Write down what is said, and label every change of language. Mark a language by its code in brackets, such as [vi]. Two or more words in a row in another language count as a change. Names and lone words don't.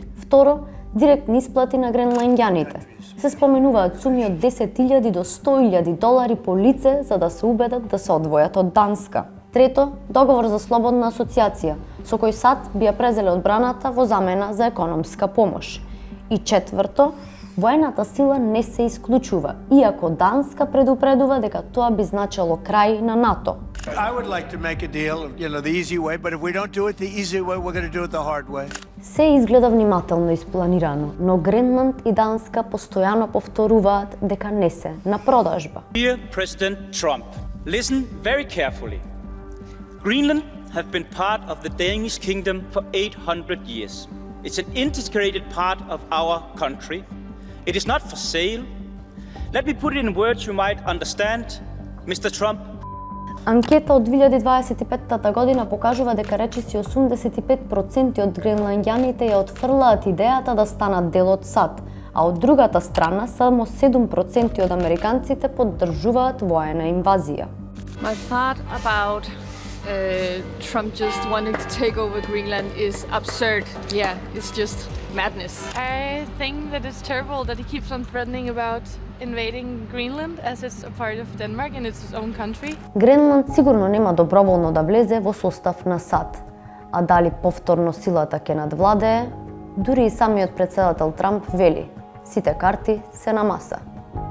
[mk] Второ, директни исплати на гренланѓаните. Се споменуваат суми од $10,000 до $100,000 по лице за да се убедат да се одвојат од Данска. Трето, договор за слободна асоциација, со кој САД би ја презеле одбраната во замена за економска помош. И четврто, воената сила не се исклучува, иако Данска предупредува дека тоа би значело крај на НАТО. [en] I would like to make a deal, the easy way, but if we don't do it the easy way, we're going to do it the hard way. [mk] Се изгледа внимателно испланирано, но Гренланд и Данска постојано повторуваат дека не се на продажба. [en] Dear President Trump, listen very carefully. Greenland have been part of the Danish kingdom for 800 years. It's an integrated part of our country. It is not for sale. Let me put it in words you might understand, Mr. Trump. [mk] Анкета од 2025 година покажува дека речиси 85% од гренланѓаните ја отфрлаат идејата да станат дел од САД, а од другата страна само 7% од американците поддржуваат воена инвазија. [en] My thought about Trump just wanting to take over Greenland is absurd. Yeah, it's just madness. I think that it's terrible that he keeps on threatening about invading Greenland as it's a part of Denmark and it's his own country. [mk] Гренланд сигурно нема доброволно да влезе во состав на САД, а дали повторно силата ќе надвладее, дури и самиот претседател Трамп вели, сите карти се на маса.